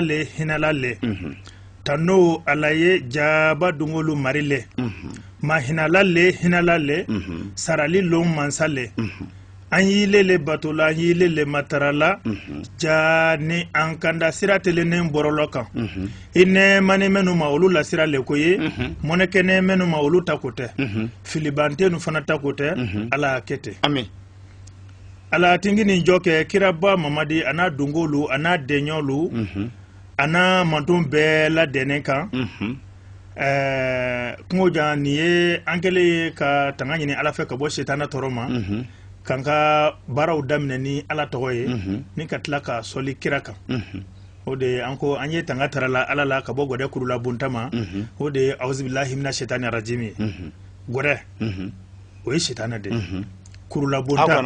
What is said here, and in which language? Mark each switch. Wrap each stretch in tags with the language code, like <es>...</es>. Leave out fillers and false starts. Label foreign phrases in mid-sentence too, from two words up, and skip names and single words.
<man>le hinala le tano ala ye jaba dungolu marile mahinala le hinala le sarali lon mansale an yilele batola an yilele matarala ja ni an kanda sira telenen borolo kan ine mani menu ma olu la sira le ko ye monekene menu ma olu ta ko tɛ filibante nu fana ta ko tɛ ala kete</man> <bm>amen ala tingi ni jɔ kɛ kiraba mamadi ana dungolu ana deɲɔlu ana manton bɛɛ la dɛnɛ kan kungo jan ni ye an kɛlen ye ka tanga ɲini ala fɛ ka bɔ setana tɔɔrɔ ma kan ka baaraw daminɛ ni ala tɔgɔ ye ni ka tila ka sɔli kira kan o de an ko an ye tanga tara la ala la ka bɔ gɔdɛ kuru la bonta ma o de ye</bm> <ar>auzubillahi mina shetani rajim</ar> <bm>ye gɔdɛ o ye setana de kurula bonta</bm>